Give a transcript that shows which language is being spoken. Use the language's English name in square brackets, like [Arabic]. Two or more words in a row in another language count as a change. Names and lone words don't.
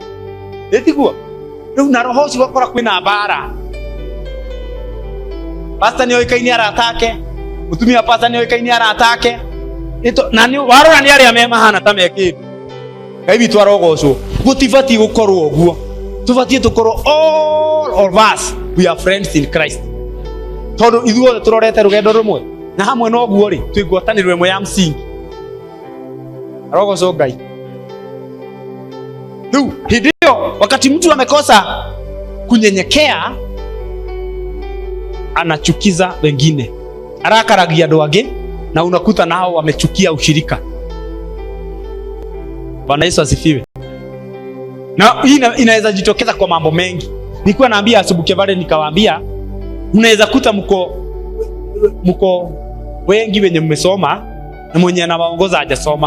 [Kikuyu] Ĩtiguo rĩu na roho ũcio ũgakora kwĩna mbara. Pastor nĩ oĩkaine arata ake, mũtumia pastor nĩ oĩkaine arata ake, na warora nĩ arĩa me mahana ta mekĩndũ. Ngai witũ arogocwo. Gũtibatiĩ gũkorwo ũguo. Tũbatiĩ tũkorwo [English] all of us we are friends in Christ. [Kikuyu] Tondũ ithuothe tũrorete rũgendo rũmwe na hamwe no guo rĩ twĩ ngwatanĩro ĩmwe ya msingi. Arogocwo Ngai. [Swahili] Rĩu hĩndĩ ĩyo wakati mtu amekosa kunyenyekea anachukiza wengine, [Kikuyu] arakaragia andũ angĩ [Swahili] na unakuta nao wamechukia ushirika. Bwana Yesu asifiwe. Na hii inaweza jitokeza kwa mambo mengi. Nilikuwa naambia asubuhi pale nikawaambia unaweza kuta mko wengi wenye mmesoma na mwenye anawaongoza hajasoma.